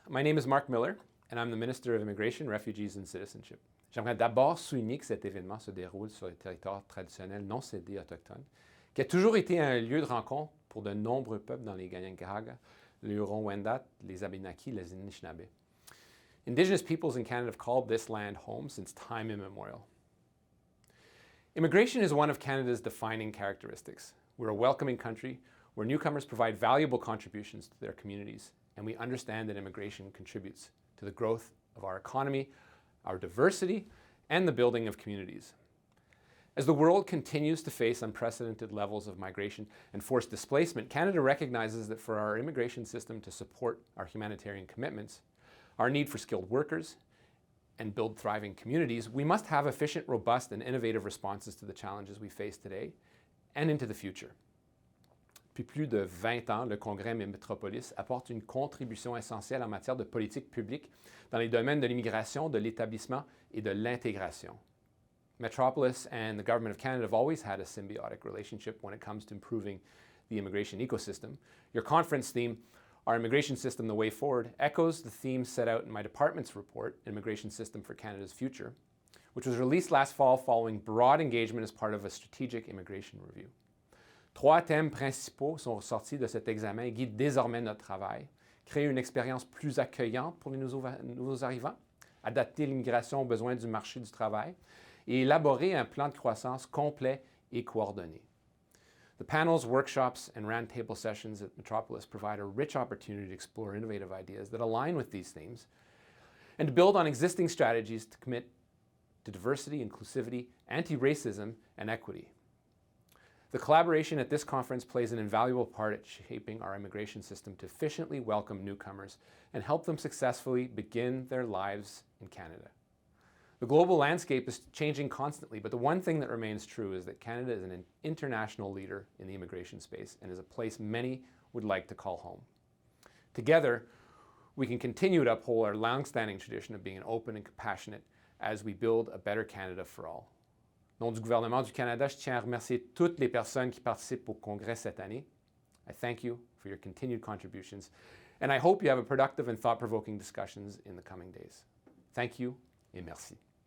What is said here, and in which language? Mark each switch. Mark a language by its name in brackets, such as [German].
[English] My name is Mark Miller and I'm the Minister of Immigration, Refugees and Citizenship. [French] J'aimerais d'abord souligner que cet événement se déroule sur le territoire traditionnel non cédé autochtone, qui a toujours été un lieu de rencontre pour de nombreux peuples dans les Kanien'kehá:ka, les Huron-Wendat, les Abénaquis, les Anishinaabe. [English] Indigenous peoples in Canada have called this land home since time immemorial. Immigration is one of Canada's defining characteristics. We're a welcoming country where newcomers provide valuable contributions to their communities, and we understand that immigration contributes to the growth of our economy, our diversity, and the building of communities. As the world continues to face unprecedented levels of migration and forced displacement, Canada recognizes that for our immigration system to support our humanitarian commitments, our need for skilled workers, and build thriving communities, we must have efficient, robust, and innovative responses to the challenges we face today and into the future. [French] Depuis plus de 20 ans, le Congrès Métropolis apporte une contribution essentielle en matière de politique publique dans les domaines de l'immigration, de l'établissement et de l'intégration. [English] Metropolis and the Government of Canada have always had a symbiotic relationship when it comes to improving the immigration ecosystem. Your conference theme, Our Immigration System, the Way Forward, echoes the themes set out in my department's report, Immigration System for Canada's Future, which was released last fall following broad engagement as part of a strategic immigration review. [French] 3 thèmes principaux sont ressortis de cet examen et guident désormais notre travail. Créer une expérience plus accueillante pour les nouveaux arrivants, adapter l'immigration aux besoins du marché du travail et élaborer un plan de croissance complet et coordonné. [English] The panels, workshops, and roundtable sessions at Metropolis provide a rich opportunity to explore innovative ideas that align with these themes and to build on existing strategies to commit to diversity, inclusivity, anti-racism, and equity. The collaboration at this conference plays an invaluable part at shaping our immigration system to efficiently welcome newcomers and help them successfully begin their lives in Canada. The global landscape is changing constantly, but the one thing that remains true is that Canada is an international leader in the immigration space and is a place many would like to call home. Together, we can continue to uphold our long-standing tradition of being open and compassionate as we build a better Canada for all. [French] Au nom du gouvernement du Canada, je tiens à remercier toutes les personnes qui participent au Congrès cette année. [English] I thank you for your continued contributions, and I hope you have a productive and thought-provoking discussions in the coming days. Thank you [French] et merci.